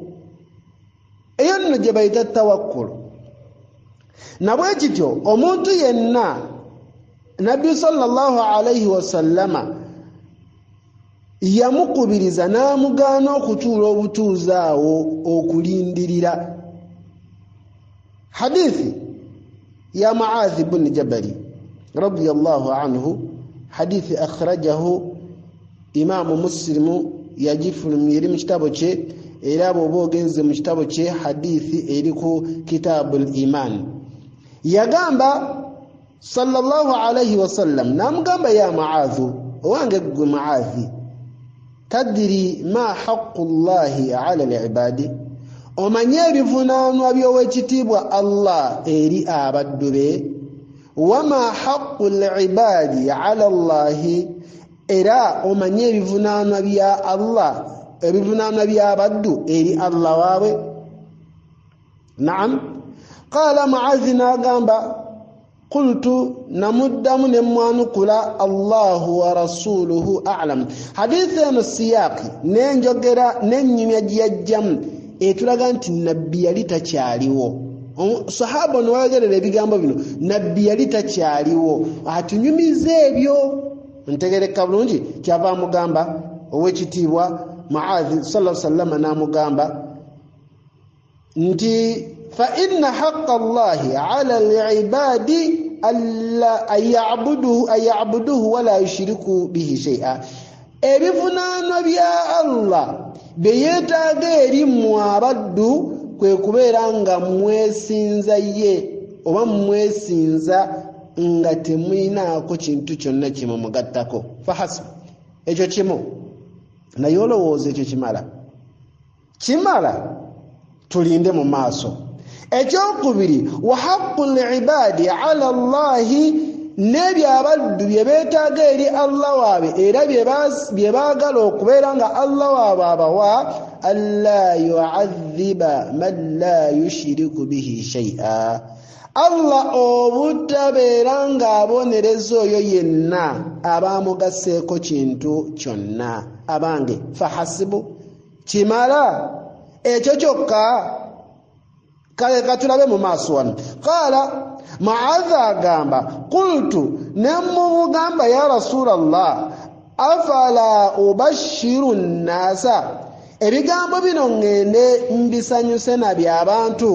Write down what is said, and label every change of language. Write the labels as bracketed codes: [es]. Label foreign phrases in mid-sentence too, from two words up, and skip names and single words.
[lg] Eyo nno gye bayita tawakkulu. Nabwe kityo omuntu yenna Nabbi [ar] صلى الله عليه وسلم [lg] yamukubiriza n'amugaana okutuula obutuuzi awo okulindirira. Hadithi ya Muadh ibn Jabal [ar] رضي الله عنه, حديث أخرجه الإمام مسلم [lg] yagifulumira mu kitabo kye, era bw'oba ogenze mu kitabo kye hadithi eri ku [ar] كتاب الإيمان. Yagamba صلى الله عليه وسلم, namugamba يا معاذ, [lg] owange gwe Muadh, [ar] تدري ما حق الله على العباد, [lg] omanye ebivunaanwa by'owekitiibwa Allah eri abaddu be, [ar] وما حق العباد على الله, [lg] era omanye ebivunaanwa bya Allah ebivunaanwa by'abaddu eri Allah waabwe. [ar] Naam. قال معاذ n'agamba qultu [lg] namuddamu ne mwanukula [ar] الله ورسوله أعلم. [lg] Hadithi eno siyaqi n'enjogera n'ennyumya gy'ajjamu etulaga nti nabbi yali takyaliwo. Sahaba ono wayogerera ebigambo bino nabbi yali takyaliwo. Atunyumiza ebyo ntegereka bulungi kyava amugamba ow'ekitiibwa Mu'adh [ar] صلى الله عليه وسلم [lg] n'amugamba nti [ar] فإن حق الله على العباد ألا يعبدوه ولا يشركوا به شيئا. [lg] Ebivunaanwa bya Allah beyeetaaga eri mu abaddu kwe kubeera nga mwesinza ye oba mwesinza nga temuyinaako kintu kyonna kimugattako. Fahasib, ekyo kimu naye olowooza ekyo kimala tulinde mu maaso. [ar] Ekyokubiri وحق العباد على الله, [lg] n'ebyo abaddu bye beetaaga eri Allah waabe era bye baagala okubeera nga Allah waabe abawa [ar] ألا يعذب من لا يشرك به شيئا. [lg] Allah obutabeera ng'abonereza oyo yenna abaamugaseeko kintu kyonna. Abange fahasibu, kimala ekyo kyokka. Kale katulabe mu maaso wano. [ar] قال معاذ [lg] agamba qultu nemugamba [ar] يا رسول الله أفلا أبشر الناس, [lg] ebigambo bino ngende mbisanyuse nabyo abantu.